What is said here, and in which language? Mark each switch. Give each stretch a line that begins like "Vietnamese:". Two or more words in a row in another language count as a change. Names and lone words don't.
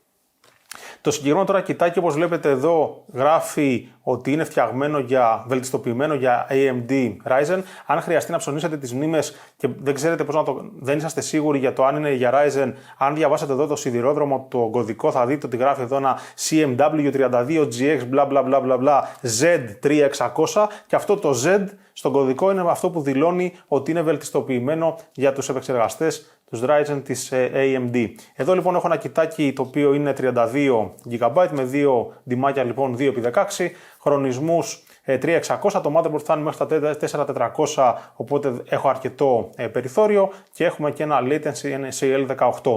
Greek: Το συγκεκριμένο τώρα κοιτάκι, όπως βλέπετε εδώ, γράφει ότι είναι βελτιστοποιημένο για AMD Ryzen. Αν χρειαστεί να ψωνίσετε τις μνήμες και δεν ξέρετε δεν είσαστε σίγουροι για το αν είναι για Ryzen, αν διαβάσετε εδώ το σιδηρόδρομο, το κωδικό, θα δείτε ότι γράφει εδώ ένα CMW32GX bla bla bla bla bla Z3600 και αυτό το Z στον κωδικό είναι αυτό που δηλώνει ότι είναι βελτιστοποιημένο για τους επεξεργαστές τους Ryzen της AMD. Εδώ λοιπόν έχω ένα κοιτάκι το οποίο είναι 32 GB με δύο ντυμάκια λοιπόν 2x16, χρονισμούς 3600, το motherboard φτάνει μέχρι τα 4400, οπότε έχω αρκετό περιθώριο και έχουμε και ένα latency NCL18.